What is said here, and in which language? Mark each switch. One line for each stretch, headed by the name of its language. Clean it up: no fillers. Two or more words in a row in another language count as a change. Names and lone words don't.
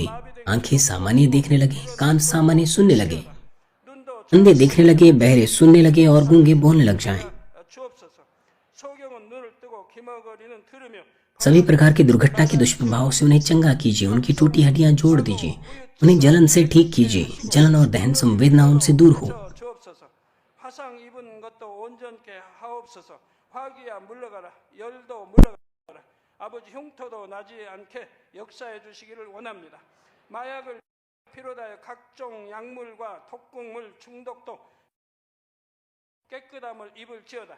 Hindi: आंखें सामान्य देखने लगे, कान सामान्य सुनने लगे, अंधे देखने लगे, बहरे सुनने लगे और गूंगे बोलने लग जाएं। सभी प्रकार की दुर्घटना के दुष्प्रभाव से उन्हें चंगा कीजिए। उनकी टूटी हड्डियां जोड़ दीजिए। उन्हें जलन से ठीक कीजिए। जलन और दहन संवेदना उनसे दूर हो।
Korean: 온전케 하옵소서. 화기야 물러가라. 열도 물러가라. 아버지 흉터도 나지 않게 역사해 주시기를 원합니다. 마약을 피로다해 각종 약물과 독극물 중독도 깨끗함을 입을지어다.